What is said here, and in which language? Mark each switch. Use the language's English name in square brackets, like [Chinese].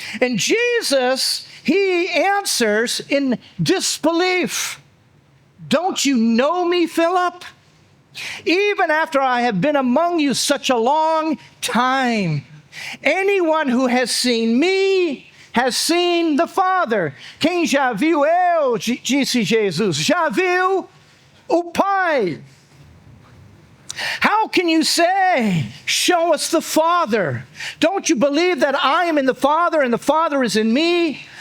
[English] And Jesus, he answers in disbelief. Don't you know me, Philip? Even after I have been among you such a long time, anyone who has seen me has seen the Father. [Portuguese] Quem já viu eu, disse Jesus, já viu o Pai. [English] How can you say, show us the Father? Don't you believe that I am in the Father and the Father is in me?